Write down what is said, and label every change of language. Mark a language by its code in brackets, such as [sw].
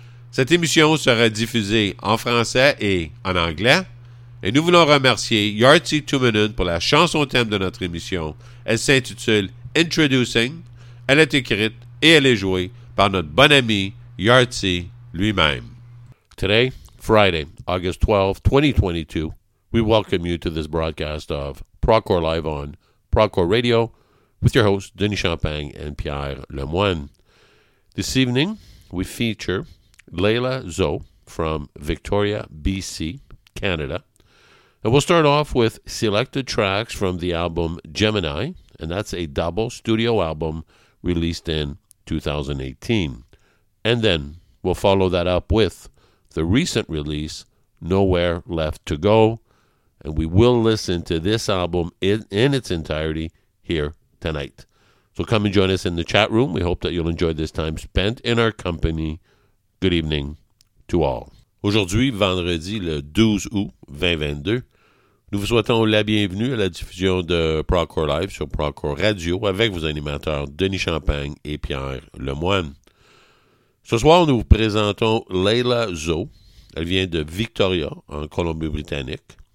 [fr] Cette émission sera diffusée en français et en anglais, et nous voulons remercier Yahtzee Tuominen pour la chanson thème de notre émission. Elle s'intitule Introducing. Elle est écrite et elle est jouée par notre bon ami Yahtzee lui-même. [en] Today, Friday, August 12, 2022, we welcome you to this broadcast of Progcore Live on Progcore Radio with your hosts Denis Champagne and Pierre Lemoine. This evening, we feature Layla Zoe from Victoria, BC, Canada. And we'll start off with selected tracks from the album Gemini, and that's a double studio album released in 2018. And then we'll follow that up with the recent release, Nowhere Left to Go, and we will listen to this album in its entirety here tonight. So come and join us in the chat room. We hope that you'll enjoy this time spent in our company. Good evening to all. [fr] Aujourd'hui, vendredi le 12 août 2022, nous vous souhaitons la bienvenue à la diffusion de Progcore Live sur Progcore Radio avec vos animateurs Denis Champagne et Pierre Lemoine. Ce soir, nous vous présentons Layla Zoe. Elle vient de Victoria, en Colombie-Britannique.